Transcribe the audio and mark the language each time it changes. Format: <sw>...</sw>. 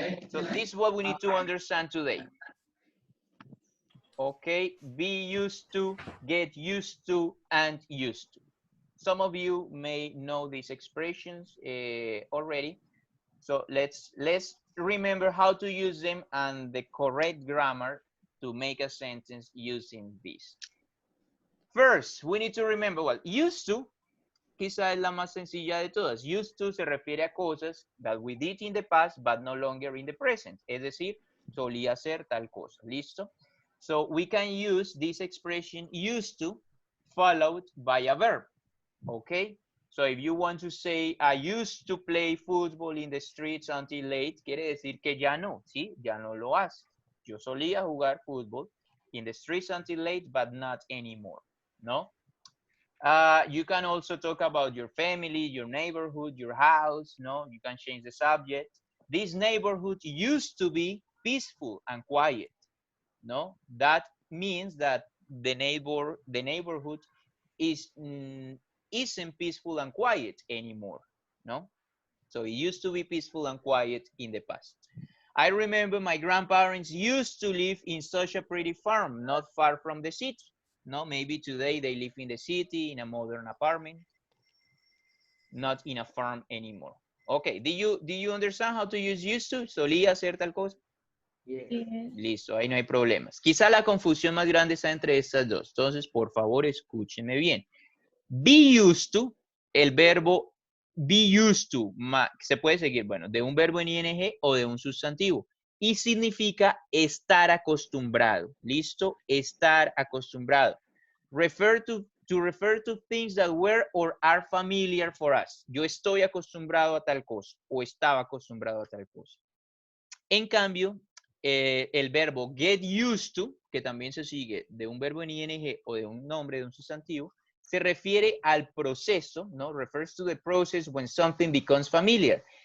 <en>So this is what we need to understand today. Okay, be used to, get used to, and used to. Some of you may know these expressions already. So let's remember how to use them and the correct grammar to make a sentence using this. First, we need to remember, well, used to,</en> <es>quizá es la más sencilla de todas.</es> <en>Used to</en> <es>se refiere a cosas</es> <en>that we did in the past, but no longer in the present.</en> <es>Es decir, solía hacer tal cosa. ¿Listo?</es> <en>So we can use this expression used to followed by a verb. Okay? So if you want to say, I used to play football in the streets until late,</en> <es>quiere decir que ya no, ¿sí? Ya no lo hace. Yo solía jugar fútbol</es> <en>in the streets until late, but not anymore, ¿no? You can also talk about your family, your neighborhood, your house, no? You can change the subject. This neighborhood used to be peaceful and quiet, no? That means that the neighborhood isn't peaceful and quiet anymore, no? So it used to be peaceful and quiet in the past. I remember my grandparents used to live in such a pretty farm, not far from the city. No, maybe today they live in the city, in a modern apartment, not in a farm anymore. Okay, do you understand how to use used to?</en> <es>Solía hacer tal cosa.</es> <en>Yes.</en> <es>Listo, ahí no hay problemas. Quizá la confusión más grande está entre estas dos. Entonces, por favor, escúchenme bien. Be used to, el verbo be used to, se puede seguir, bueno, de un verbo en ing o de un sustantivo. Y significa estar acostumbrado. ¿Listo? Estar acostumbrado.</es> <en>Refer to things that were or are familiar for us.</en> <es>Yo estoy acostumbrado a tal cosa o estaba acostumbrado a tal cosa. En cambio, el verbo get used to, que también se sigue de un verbo en ing o de un nombre, de un sustantivo, se refiere al proceso, ¿no?</es> <en>Refers to the process when something becomes familiar.</en>